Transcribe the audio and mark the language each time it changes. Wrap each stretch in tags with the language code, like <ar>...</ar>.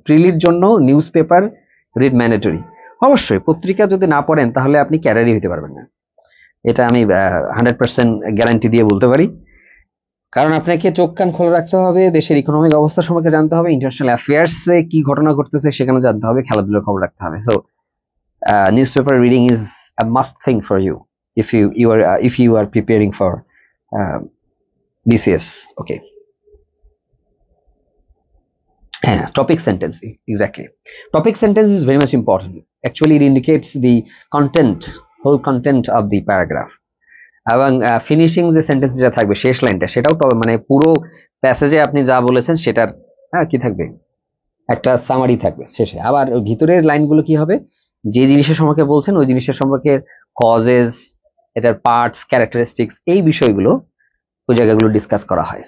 <bn>প্রিলির জন্য</bn> <en>Newspaper read mandatory.</en> <bn>অবশ্যই, পত্রিকা যদি না পড়েন তাহলে আপনি ক্যাডারই হতে পারবেন না, এটা আমি 100% গ্যারান্টি দিয়ে বলতে পারি। কারণ আপনাকে চোখ কান খোলা রাখতে হবে, দেশের ইকোনমিক অবস্থা সম্পর্কে জানতে হবে, ইন্টারন্যাশনাল অ্যাফেয়ার্সে কি ঘটনা ঘটতেছে সেখানে জানতে হবে, খেলাধুলার খবর রাখতে হবে।</bn> <en>So newspaper reading is a must thing for you if you are preparing for BCS. Okay. Topic sentence, exactly. Topic sentence is very much important. Actually, it indicates the whole content of the paragraph.</en> <bn>এবং finishing যে sentence যেটা থাকবে, শেষ লাইনটা, সেটাও মানে পুরো প্যাসেজে আপনি যা বলেছেন সেটার কি থাকবে, একটা সামারি থাকবে শেষে। আবার ভিতরের লাইনগুলো কি হবে, যে জিনিসের সম্পর্কে বলছেন ওই জিনিসের সম্পর্কে কজেস, এটার পার্টস, ক্যারেক্টারিস্টিক্স, এই বিষয়গুলো ওই জায়গাগুলো ডিসকাস করা হয়।</bn>